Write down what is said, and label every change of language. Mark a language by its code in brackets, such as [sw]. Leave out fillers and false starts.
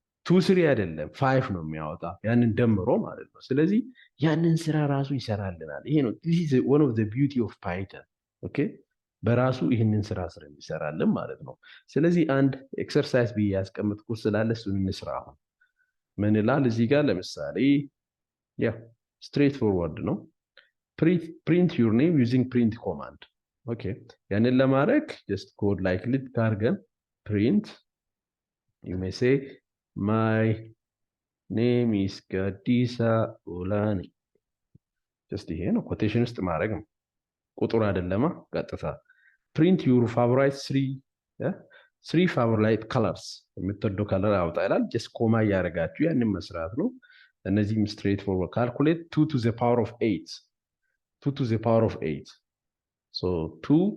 [am] 2 3 አይደለም 5 ነው የሚያወጣ፣ ያንን ደምሮ ማለት ነው። ስለዚህ ያንን ስራ ራሱ ይሰራልናል። ይሄ ነው [en] this is one of the beauty of Python [am] ኦኬ፣ በራሱ ይህንን ስራ ይሰራልን ማለት ነው። ስለዚህ አንድ ኤክሰርሳይዝ ብዬ ያስቀምጥኩት ስላለ እሱን እንስራ። አሁን ምን ይላል እዚህ ጋር? ለምሳሌ ያ ስትሬት ፎርወርድ ነው። [en] print your name using print command. Okay, [am] ያንን ለማድረግ [en] just code like lit አድርገን print, you may say my name is Gadisa Ulani. just ይሄ ነው quotation ውስጥ ማድረግ ነው [am] ቁጥር አይደለማ ቀጥታ [en] print your favorite three favorite colors የምትወደው color አውጣ ይላል just [am] ኮማ እያደረጋችሁ ያንን መስራት ነው እነዚህም [en] straight forward calculate 2 to the power of 8 2 to the power of 8 so 2